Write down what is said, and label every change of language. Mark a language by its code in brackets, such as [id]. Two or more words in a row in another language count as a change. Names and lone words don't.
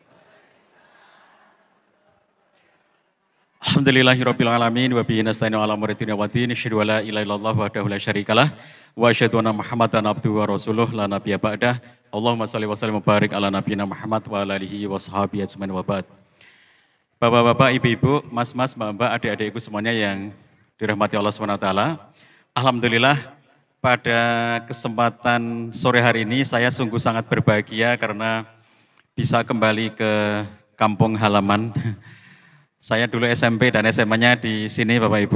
[ar] الحمد لله رب العالمين وبه نستعين على أمور الدنيا والدين. أشهد أن لا إله إلا الله وحده لا شريك له وأشهد أن محمدا عبده ورسوله لا نبي بعده. اللهم صل وسلم وبارك على نبينا محمد وعلى آله وصحبه أجمعين وبعد. [id] Bapak-bapak, ibu-ibu, mas-mas, mbak-mbak, adik-adikku semuanya yang dirahmati Allah SWT. Alhamdulillah pada kesempatan sore hari ini saya sungguh sangat berbahagia karena bisa kembali ke kampung halaman. Saya dulu SMP dan SMA-nya di sini Bapak Ibu.